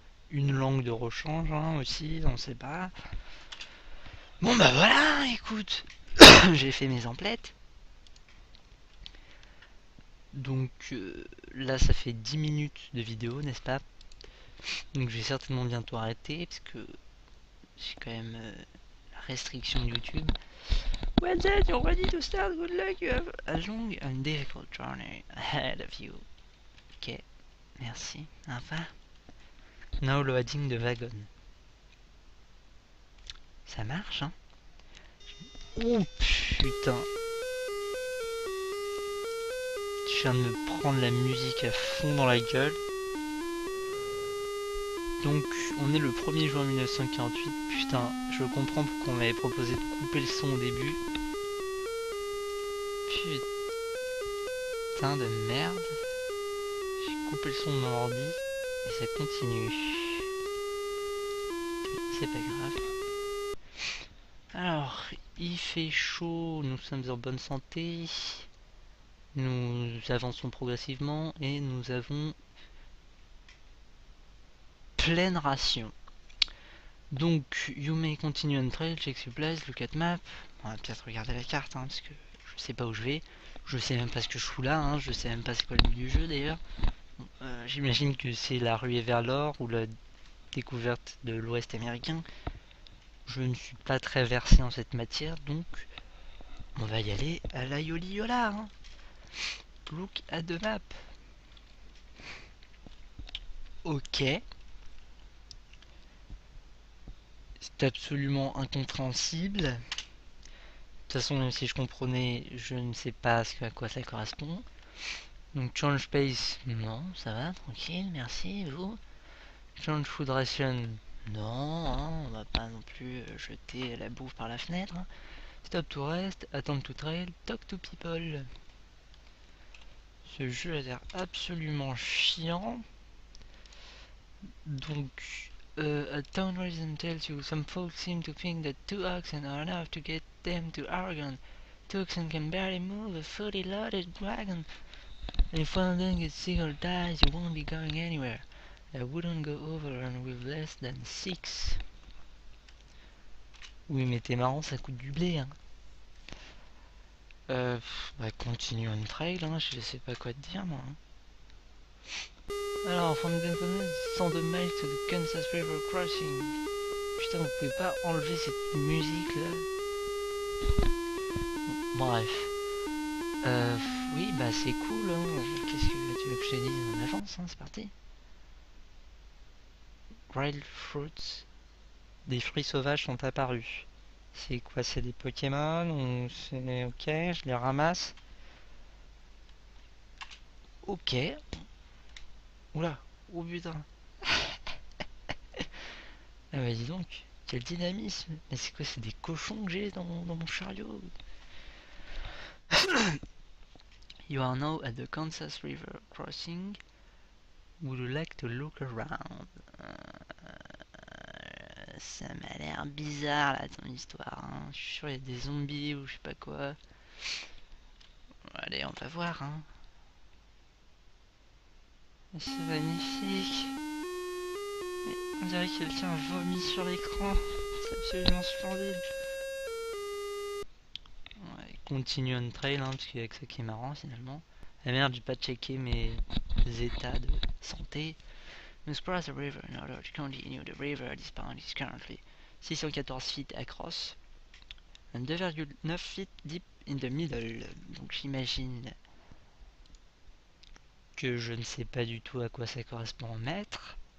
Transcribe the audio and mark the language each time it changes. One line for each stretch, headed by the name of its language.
French: Une langue de rechange hein, aussi, on sait pas. Bon bah voilà, écoute, j'ai fait mes emplettes. Donc là ça fait 10 minutes de vidéo, n'est-ce pas? Donc je vais certainement bientôt arrêter, parce que j'ai quand même la restriction de YouTube.
English: Well then, you're ready to start, good luck, you have a long and difficult journey ahead of you.
French: Ok, merci, enfin.
English: Now loading the wagon.
French: Ça marche, hein? Oh putain. Je viens de me prendre la musique à fond dans la gueule. Donc, on est le 1er juin 1948. Putain, je comprends pourquoi on m'avait proposé de couper le son au début. Putain de merde. J'ai coupé le son de mon ordi et ça continue. C'est pas grave. Alors, il fait chaud, nous sommes en bonne santé. Nous avançons progressivement et nous avons pleine ration.
English: Donc, you may continue on trail, check supplies, look at map.
French: On va peut-être regarder la carte, hein, parce que je sais pas où je vais. Je sais même pas ce que je fous là, hein, je sais même pas c'est quoi le but du jeu d'ailleurs. J'imagine que c'est la ruée vers l'or ou la découverte de l'Ouest américain. Je ne suis pas très versé en cette matière, donc on va y aller à la yoli yola. Hein.
English: Look at the map. Ok.
French: C'est absolument incompréhensible. De toute façon, même si je comprenais, je ne sais pas à quoi ça correspond. Donc
English: change pace,
French: non, ça va, tranquille, merci, vous.
English: Change food ration,
French: non, hein, on va pas non plus jeter la bouffe par la fenêtre. Hein.
English: Stop to rest, attend to trail, talk to people.
French: Ce jeu a l'air absolument chiant.
English: Donc, a town resident tells you some folks seem to think that 2 oxen are enough to get them to Oregon. 2 oxen can barely move a fully loaded wagon. And if one of them gets sick or dies, you won't be going anywhere. I wouldn't go over and with less than 6.
French: Oui, mais t'es marrant, ça coûte du blé, hein. Bah
English: continue on trail,
French: hein, je sais pas quoi te dire, moi. Hein.
English: Alors, from Denver, 102 miles to the Kansas River Crossing.
French: Putain, vous pouvez pas enlever cette musique là. Bref. Oui, bah c'est cool. Hein. Qu'est-ce que tu veux que je te dise? On avance, hein, c'est parti.
English: Wild fruits.
French: Des fruits sauvages sont apparus. C'est quoi? C'est des Pokémon ou c'est ok? Je les ramasse. Ok. Oula. Oh putain. Ah bah dis donc. Quel dynamisme. Mais c'est quoi? C'est des cochons que j'ai dans mon chariot.
English: You are now at the Kansas River crossing. Would you like to look around?
French: Ça m'a l'air bizarre là ton histoire. Hein. Je suis sûr il y a des zombies ou je sais pas quoi. Allez, on va voir. Hein. C'est magnifique. Mais on dirait que quelqu'un a vomi sur l'écran. C'est absolument splendide. Ouais,
English: continue on trail,
French: hein, parce qu'il y a que ça qui est marrant finalement. Ah merde, j'ai pas checké mes états de santé.
English: Must cross the river in order to continue. The river at this point is currently 614 feet across and 2,9 feet deep in the middle.
French: Donc j'imagine que je ne sais pas du tout à quoi ça correspond en mètres.